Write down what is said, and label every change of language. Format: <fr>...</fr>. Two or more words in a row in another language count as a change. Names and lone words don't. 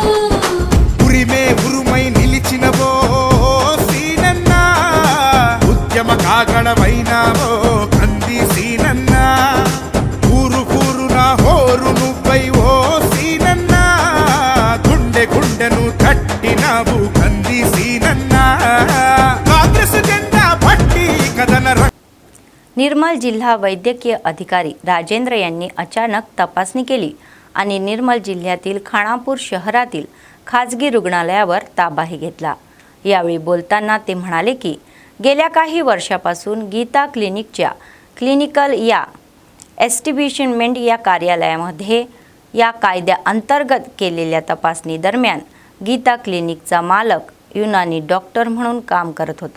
<te>ఉరిమే ఉరుమై నిలిచినవో సీనన్న ఉద్యమ కాగడమైనావో కంది సీనన్న ఊరు ఊరున హోరు నువ్వై ఓ సీనన్న గుండె గుండెను తట్టినావు కంది సీనన్న కాంగ్రెస్ జెండా పట్టి కథన</te> <mr>निर्मल जिल्हा वैद्यकीय अधिकारी राजेंद्र यांनी अचानक तपासणी केली आणि निर्मल जिल्ह्यातील खानापूर शहरातील खाजगी रुग्णालयावर ताबाही घेतला. यावेळी बोलताना ते म्हणाले की गेल्या काही वर्षापासून गीता क्लिनिकच्या क्लिनिकल या एस्टिब्लिशमेंट या कार्यालयामध्ये या कायद्याअंतर्गत केलेल्या तपासणी दरम्यान गीता क्लिनिकचा मालक युनानी डॉक्टर म्हणून काम करत होता.</mr>